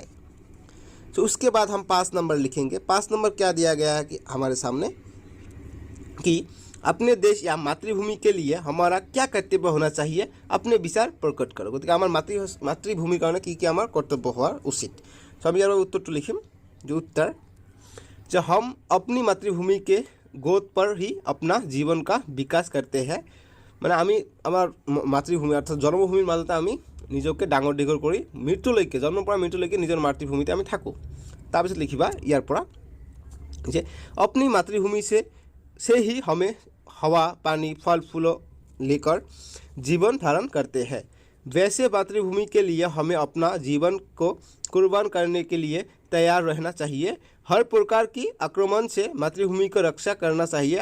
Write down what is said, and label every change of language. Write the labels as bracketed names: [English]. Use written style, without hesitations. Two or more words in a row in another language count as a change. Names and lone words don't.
[Hindi] तो उसके बाद हम 5 नंबर लिखेंगे। 5 नंबर क्या दिया गया है कि हमारे सामने कि अपने देश या मातृभूमि के लिए हमारा क्या कर्तव्य होना चाहिए अपने विचार प्रकट करो। [Assamese] গতি আমাৰ মাতৃভূমিৰ কাৰণ কি আমাৰ কৰ্তব্য হোৱা উচিত। তো আমি যাৰ উত্তৰ লিখিম [Hindi] जो उत्तर जो हम अपनी मातृभूमि के गोद पर ही अपना जीवन का विकास करते हैं। [Assamese] মানে আমি আমাৰ মাতৃভূমি অৰ্থাৎ জন্মভূমিৰ মাজতে আমি নিজকে ডাঙৰ দীঘল কৰি মৃত্যুলৈকে জন্মৰ পৰা মৃত্যুলৈকে নিজৰ মাতৃভূমিতে আমি থাকোঁ। তাৰপিছত লিখিবা ইয়াৰ পৰা যে [Hindi] अपनी मातृभूमि से ही हमें हवा पानी फल फूलों लेकर जीवन धारण करते हैं। वैसे मातृभूमि के लिए हमें अपना जीवन को कुर्बान करने के लिए तैयार रहना चाहिए। हर प्रकार की आक्रमण से मातृभूमि को रक्षा करना चाहिए।